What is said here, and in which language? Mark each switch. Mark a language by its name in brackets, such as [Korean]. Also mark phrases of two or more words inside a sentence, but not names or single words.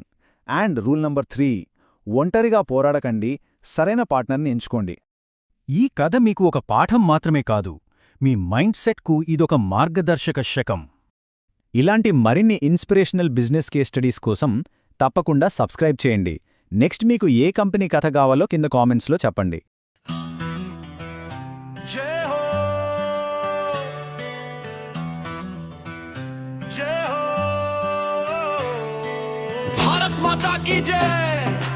[English] And rule number 3, [Telugu] ఒంటరిగా పోరాడకండి, సరైన పార్ట్నర్ని ఎంచుకోండి. ఈ కథ మీకు ఒక పాఠం మాత్రమే కాదు, మీ మైండ్ సెట్కు ఇదొక మార్గదర్శక శకం. ఇలాంటి మరిన్ని [English] inspirational business case studies [Telugu] కోసం తప్పకుండా సబ్స్క్రైబ్ చేయండి. నెక్స్ట్ మీకు ఏ కంపెనీ కథ కావాలో కింద కామెంట్స్లో చెప్పండి. [Hindi] जय हो जय हो भारत माता की जय।